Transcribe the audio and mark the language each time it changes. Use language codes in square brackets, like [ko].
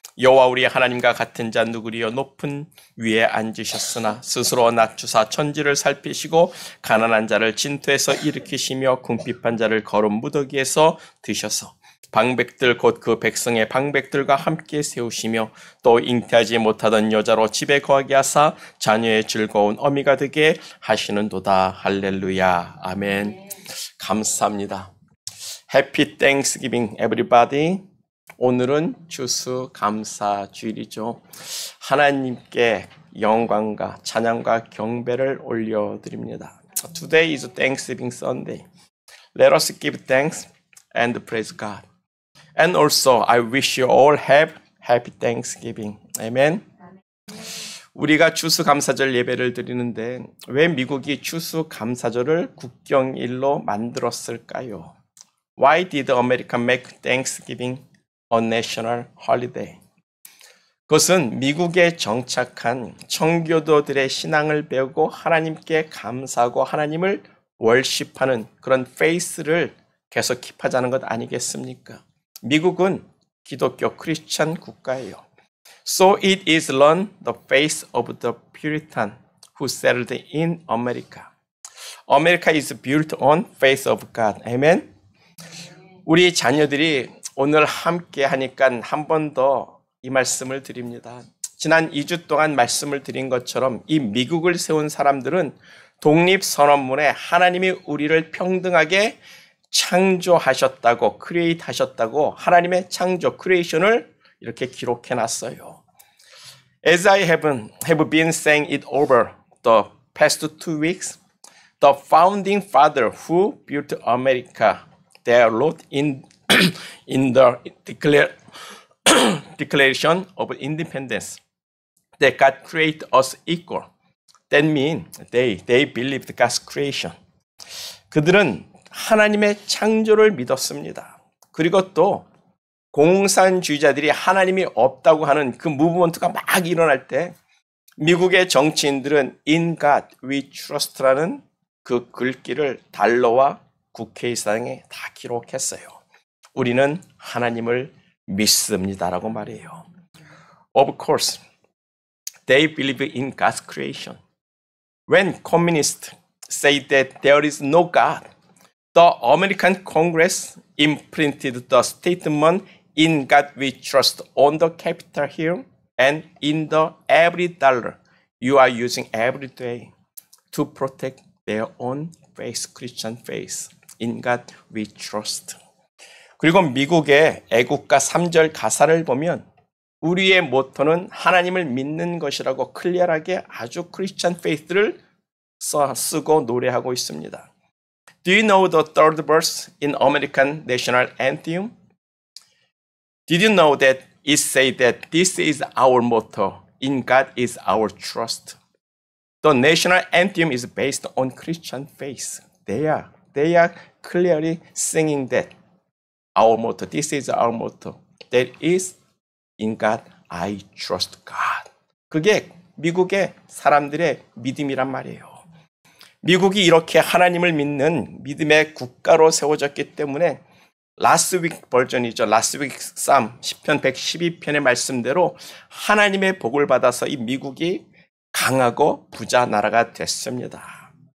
[ko] 여호와 우리의 하나님과 같은 자 누구리요. 높은 위에 앉으셨으나 스스로 낮추사 천지를 살피시고 가난한 자를 진토에서 일으키시며 궁핍한 자를 거름 무더기에서 드셔서 방백들 곧 그 백성의 방백들과 함께 세우시며 또 잉태하지 못하던 여자로 집에 거하게 하사 자녀의 즐거운 어미가 되게 하시는도다. 할렐루야. 아멘. 감사합니다. [en] Happy Thanksgiving everybody. [ko] 오늘은 추수감사주일이죠. 하나님께 영광과 찬양과 경배를 올려드립니다. [en] Today is Thanksgiving Sunday. Let us give thanks and praise God. And also, I wish you all have happy Thanksgiving. Amen. [ko] 우리가 추수감사절 예배를 드리는데 왜 미국이 추수감사절을 국경일로 만들었을까요? [en] Why did America make Thanksgiving a national holiday? [ko] 그것은 미국에 정착한 청교도들의 신앙을 배우고 하나님께 감사하고 하나님을 월십하는 그런 페이스를 계속 킵하자는 것 아니겠습니까? 미국은 기독교 크리스찬 국가예요. [en] So it is learn the faith of the Puritan who settled in America. America is built on faith of God. Amen. [ko] 우리 자녀들이 오늘 함께 하니까 한 번 더 이 말씀을 드립니다. 지난 2주 동안 말씀을 드린 것처럼 이 미국을 세운 사람들은 독립선언문에 하나님이 우리를 평등하게 창조하셨다고, 크리에이트 하셨다고 하나님의 창조, 크리에이션을 이렇게 기록해 놨어요. [en] As I have been saying it over the past 2 weeks, the founding father who built America, they wrote in the Declaration of Independence that God created us equal. That means they believed God's creation. [ko] 그들은 하나님의 창조를 믿었습니다. 그리고 또 공산주의자들이 하나님이 없다고 하는 그 무브먼트가 막 일어날 때 미국의 정치인들은 [en] In God we trust [ko] 라는 그 글귀를 달러와 국회의사당에 다 기록했어요. 우리는 하나님을 믿습니다라고 말해요. [en] Of course, they believe in God's creation. When communists say that there is no God, the American Congress imprinted the statement in God we trust on the Capitol Hill and in the every dollar you are using every day to protect their own faith, Christian faith. In God we trust. [ko] 그리고 미국의 애국가 3절 가사를 보면 우리의 모토는 하나님을 믿는 것이라고 클리어하게 아주 크리스찬 페이스를 쓰고 노래하고 있습니다. [en] Do you know the third verse in American National Anthem? Did you know that it says that this is our motto, in God is our trust? The national anthem is based on Christian faith. They are clearly singing that our motto, this is our motto. That is in God I trust God. [ko] 그게 미국의 사람들의 믿음이란 말이에요. 미국이 이렇게 하나님을 믿는 믿음의 국가로 세워졌기 때문에 라스트 윅 버전이죠. 라스트 윅 쌈 10편 112편의 말씀대로 하나님의 복을 받아서 이 미국이 강하고 부자 나라가 됐습니다.